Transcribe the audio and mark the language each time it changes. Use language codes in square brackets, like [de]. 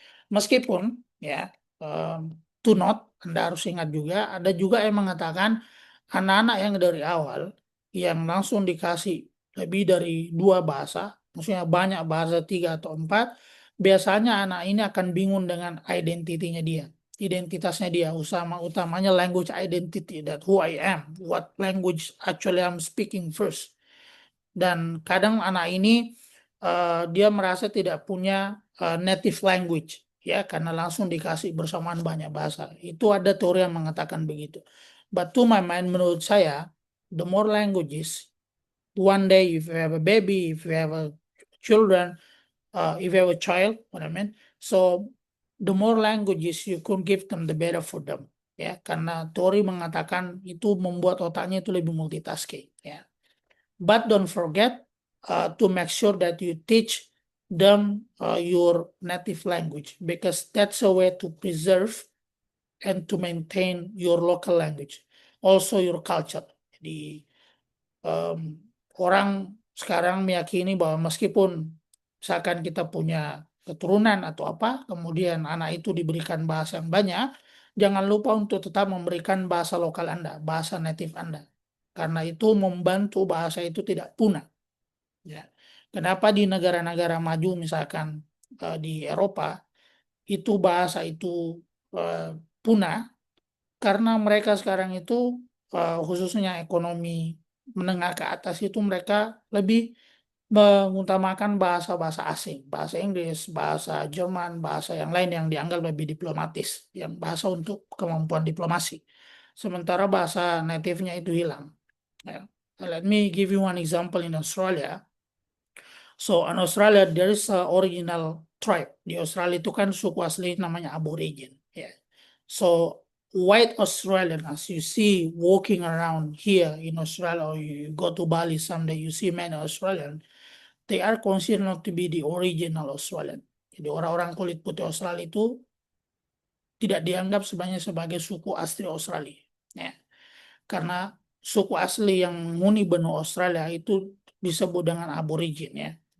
[id] Meskipun ya, [en] to note, [id] Anda harus ingat juga, ada juga yang mengatakan anak-anak yang dari awal yang langsung dikasih lebih dari 2 bahasa, maksudnya banyak bahasa 3 atau 4, biasanya anak ini akan bingung dengan identitasnya dia, utamanya [en] language identity, that who I am, what language actually I'm speaking first. [id] Dan kadang anak ini dia merasa tidak punya native language ya, karena langsung dikasih bersamaan banyak bahasa. Itu ada teori yang mengatakan begitu. [en] But to my mind, [id] menurut saya [en] the more languages, one day if you have a baby, if you have a children, if you have a child, what I mean, so the more languages you could give them, the better for them. [id] Ya, karena teori mengatakan itu membuat otaknya itu lebih multitasking. [en] Ya, but don't forget to make sure that you teach them your native language, because that's a way to preserve and to maintain your local language, also your culture. [id] Jadi orang sekarang meyakini bahwa meskipun misalkan kita punya keturunan atau apa, kemudian anak itu diberikan bahasa yang banyak, jangan lupa untuk tetap memberikan bahasa lokal Anda, bahasa native Anda. Karena itu membantu bahasa itu tidak punah. Ya. Kenapa di negara-negara maju misalkan di Eropa itu bahasa itu punah? Karena mereka sekarang itu khususnya ekonomi menengah ke atas itu mereka lebih mengutamakan bahasa-bahasa asing, bahasa Inggris, bahasa Jerman, bahasa yang lain yang dianggap lebih diplomatis, yang bahasa untuk kemampuan diplomasi. Sementara bahasa native-nya itu hilang. Ya. [en] Let me give you one example in Australia. So in Australia there is a original tribe. [id] Di Australia itu kan suku asli namanya Aborigin. [en] Yeah. So white Australian, as you see walking around here in Australia, or you go to Bali someday, you see many Australian, they are considered not to be the original Australian. [id] Jadi orang-orang kulit putih Australia itu tidak dianggap sebagai suku asli Australia. Ya. Karena suku asli yang menghuni benua Australia itu disebut dengan Aborigin, ya.